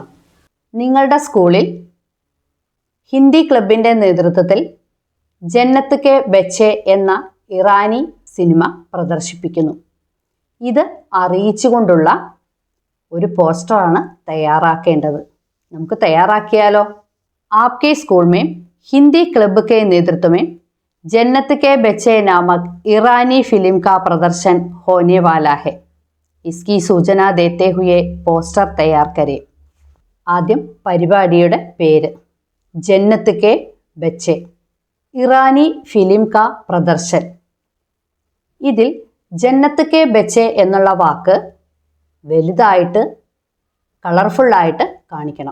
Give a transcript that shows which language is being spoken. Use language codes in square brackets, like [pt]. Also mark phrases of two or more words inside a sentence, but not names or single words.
[ml] നിങ്ങളുടെ സ്കൂളിൽ ഹിന്ദി ക്ലബിൻ്റെ നേതൃത്വത്തിൽ ജന്നത്ത് കെ ബച്ചെ എന്ന ഇറാനി സിനിമ പ്രദർശിപ്പിക്കുന്നു. ഇത് അറിയിച്ചുകൊണ്ടുള്ള ഒരു പോസ്റ്ററാണ് തയ്യാറാക്കേണ്ടത്. നമുക്ക് തയ്യാറാക്കിയാലോ? [hi] आपके स्कूल में हिंदी क्लब के नेतृत्व में जन्नत के बच्चे नामक ईरानी फिल्म का प्रदर्शन होने वाला है. इसकी सूचना देते हुए पोस्टर तैयार करें. [ml] ആദ്യം പരിപാടിയുടെ പേര് [hi] जन्नत के बच्चे ईरानी फिल्म का प्रदर्शन. [ml] ഇതിൽ ജന്നത്ത് കെ ബച്ചെ എന്നുള്ള വാക്ക് വലുതായിട്ട് കളർഫുള്ളായിട്ട് കാണിക്കണം.